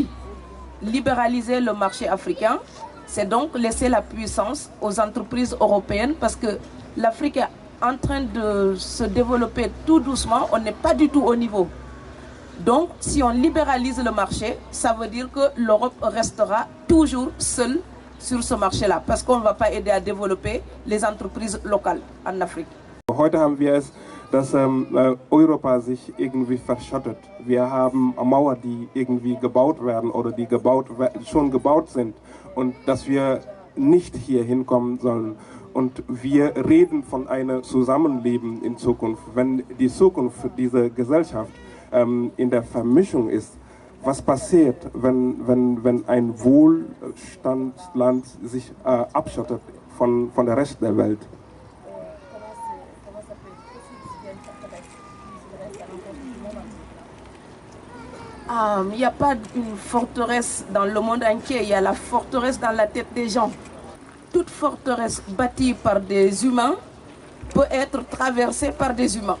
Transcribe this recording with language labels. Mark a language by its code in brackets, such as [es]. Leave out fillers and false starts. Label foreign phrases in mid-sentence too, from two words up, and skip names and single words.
[fr] Libéraliser le marché africain, c'est donc laisser la puissance aux entreprises européennes parce que l'Afrique est en train de se développer tout doucement, on n'est pas du tout au niveau. Donc, si on libéralise le marché, ça veut dire que l'Europe restera toujours seule sur ce marché-là parce qu'on ne va pas aider à développer les entreprises locales en Afrique. [de] Heute haben wir es, dass Europa sich irgendwie verschattet. Wir haben Mauern, die irgendwie gebaut werden oder die schon gebaut sind und dass wir nicht hier hinkommen sollen. Und wir reden von einem Zusammenleben in Zukunft. Wenn die Zukunft dieser Gesellschaft in der Vermischung ist, was passiert, wenn ein Wohlstandsland sich abschottet von der Rest der Welt? [fr] Il n'y a pas une forteresse dans le monde entier, il y a la forteresse dans la tête des gens. Toute forteresse bâtie par des humains peut être traversée par des humains.